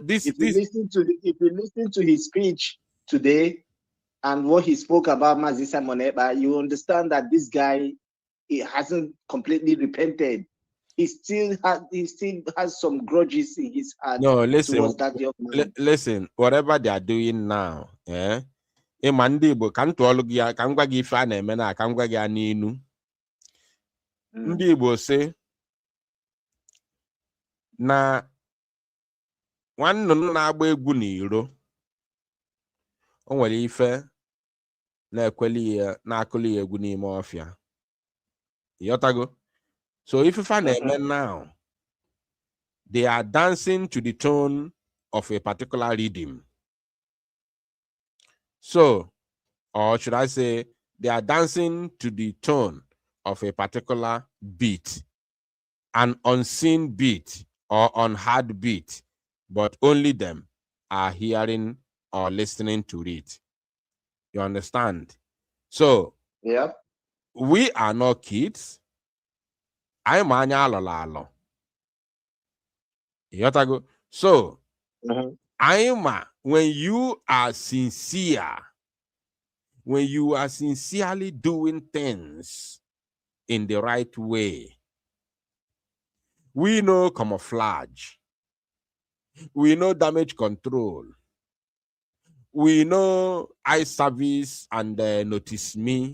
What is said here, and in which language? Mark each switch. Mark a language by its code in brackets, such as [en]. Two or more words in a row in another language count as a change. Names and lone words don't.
[en] if you listen to his speech today and what he spoke about Mazi Simon, you understand that this guy, he hasn't completely repented. He still has some grudges in his heart. No, listen. Towards that young man. Listen, whatever they are doing now, [ig] Ndị Igbo ka m tụọlụ gị ya, ka m gwa gị ife a na-eme na ka m gwa gị ya n'inu. Ndị Igbo sị na nwannụnụ na-agba egwu n'iro, o nwere ife na-akụli ya egwu n'ime ọfịa. Yotago. [en] So if you now, they are dancing to the tone of a particular rhythm. So, or should I say, they are dancing to the tone of a particular beat, an unseen beat or unheard beat, but only them are hearing or listening to it. You understand? So, yeah, we are not kids. I'm anya alolo. [ig] Yotago. [en] So, when you are sincere, when you are sincerely doing things in the right way, we know camouflage, we know damage control, we know eye service and notice me.